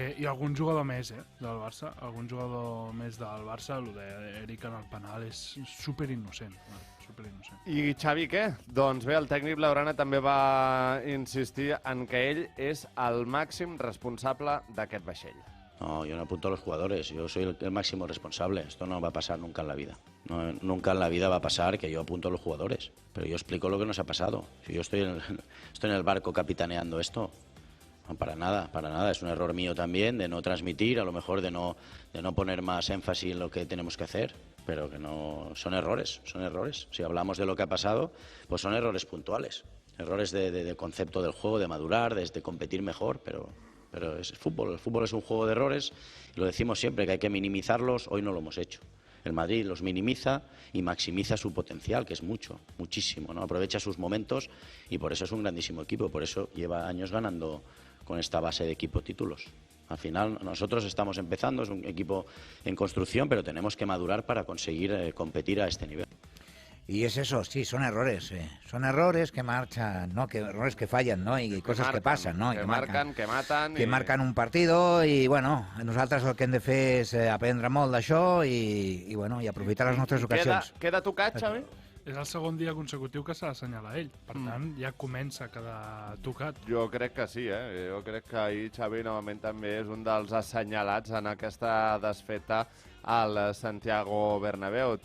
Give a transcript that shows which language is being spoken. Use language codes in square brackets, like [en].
[ca] I algun jugador més del Barça, el d'Eric en el penal és superinnocent. I Xavi què? Doncs bé, el tècnic blaugrana també va insistir en que ell és el màxim responsable d'aquest vaixell. [es] No, yo no apunto a los jugadores, yo soy el máximo responsable. Esto no va a pasar nunca en la vida. No, nunca en la vida va a pasar que yo apunto a los jugadores. Pero yo explico lo que nos ha pasado. Si yo estoy en el barco capitaneando esto, no, para nada. Es un error mío también de no transmitir, a lo mejor de no poner más énfasis en lo que tenemos que hacer, pero que no son errores. Si hablamos de lo que ha pasado, pues son errores puntuales. Errores de concepto del juego, de madurar, de competir mejor, pero es fútbol. El fútbol es un juego de errores y lo decimos siempre, que hay que minimizarlos. Hoy no lo hemos hecho. El Madrid los minimiza y maximiza su potencial, que es muchísimo, ¿no? Aprovecha sus momentos y por eso es un grandísimo equipo. Por eso lleva años ganando con esta base de equipo títulos. Al final nosotros estamos empezando, es un equipo en construcción, pero tenemos que madurar para conseguir competir a este nivel. Y es eso, sí, son errores que marchan, ¿no? Errores que fallan, ¿no? Y cosas que passen, ¿no? Que marquen, que maten. Que marquen un partido [ca] i, bueno, nosaltres el que hem de fer és aprendre molt d'això i aprofitar les nostres ocasions. Queda tocat, Xavi? És el segon dia consecutiu que s'ha d'assenyalar ell. Per tant, ja comença a quedar tocat. Jo crec que sí, Jo crec que ahir Xavi novament també és un dels assenyalats en aquesta desfeta al Santiago Bernabéu.